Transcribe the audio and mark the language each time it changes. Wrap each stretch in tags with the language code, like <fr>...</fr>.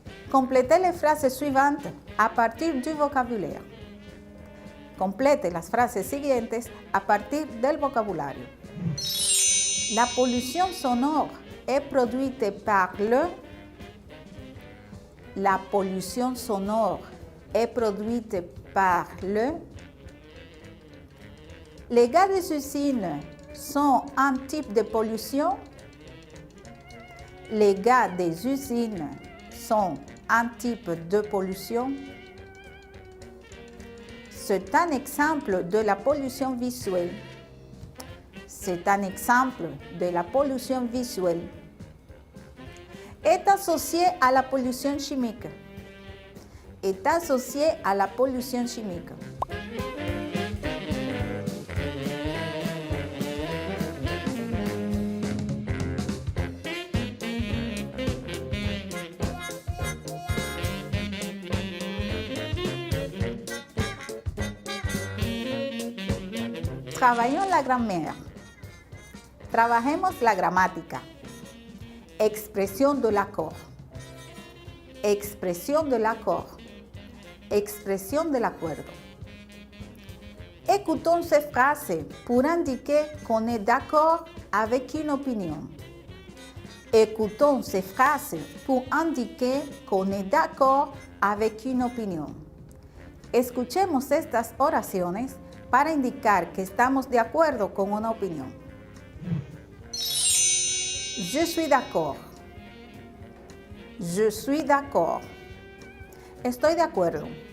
<fr>Complétez les phrases suivantes a partir du vocabulaire.</fr> <es>Complete las frases siguientes a partir del vocabulario.</es> <fr>La pollution sonore est produite par le. La pollution sonore est produite par le. Les gaz des usines sont un type de pollution. Les gaz des usines sont un type de pollution. C'est un exemple de la pollution visuelle. C'est un exemple de la pollution visuelle. Est associé à la pollution chimique. Est associé à la pollution chimique. Travaillons la grammaire.</fr> <es>Trabajemos la gramática. Expresión</es> <fr>de l'accord. Expresión de l'accord.</fr> <es>Expresión del acuerdo.</es> <fr>Écoutons ces phrases pour indiquer qu'on est d'accord avec une opinion. Écoutons ces phrases pour indiquer qu'on est d'accord avec une opinion.</fr> <es>Escuchemos estas oraciones para indicar que estamos de acuerdo con una opinión.</es> <fr>Je suis d'accord. Je suis d'accord.</fr> <es>Estoy de acuerdo.</es>